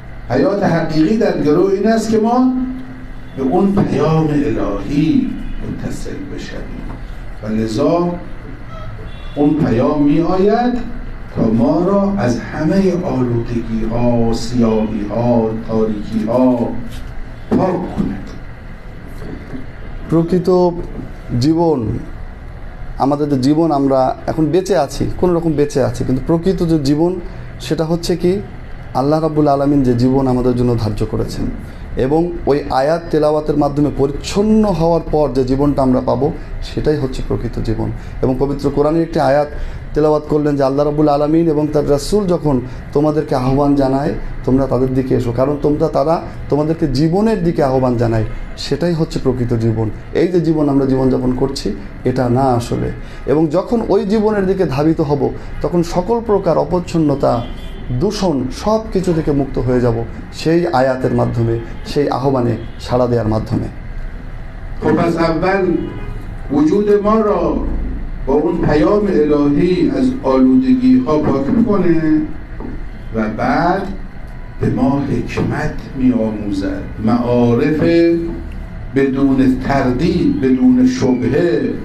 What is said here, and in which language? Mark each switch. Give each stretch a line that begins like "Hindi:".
Persian: حیات حقیقی در گرو این است که ما به اون پیام الهی متصل بشویم و لذا اون پیام می آید تا ما را از همه آلودگی ها، سیاهی ها، تاریکی ها پاک کند.
Bangla: প্রকৃত জীবন, আমাদের যে জীবন, আমরা এখন বেঁচে আছি, কোনো রকম বেঁচে আছি, কিন্তু প্রকৃত যে জীবন সেটা হচ্ছে কি আল্লাহ রাব্বুল আলামিন যে জীবন আমাদের জন্য ধার্য করেছেন, এবং ওই আয়াত তেলাওয়াতের মাধ্যমে পরিচ্ছন্ন হওয়ার পর যে জীবনটা আমরা পাবো সেটাই হচ্ছে প্রকৃত জীবন। এবং পবিত্র কোরআনের একটি আয়াত তেলাওয়াত করলেন যে আল্লাহ রাব্বুল আলামিন এবং তার রাসূল যখন তোমাদেরকে আহ্বান জানায় তোমরা তাদের দিকে এসো, কারণ তারা তোমাদেরকে জীবনের দিকে আহ্বান জানায়, সেটাই হচ্ছে প্রকৃত জীবন। এই যে জীবন আমরা জীবনযাপন করছি এটা না আসলে। এবং যখন ওই জীবনের দিকে ধাবিত হব তখন সকল প্রকার অপরিচ্ছন্নতা, দূষণ সব কিছু থেকে মুক্ত হয়ে যাব সেই আয়াতের মাধ্যমে, সেই আহ্বানে সাড়া দেওয়ার মাধ্যমে।
Persian: خب پس اول وجود ما را با اون پیام الهی از آلودگی ها پاک میکنه و بعد به ما حکمت می آموزد، معارف بدون تردید، بدون شبهه.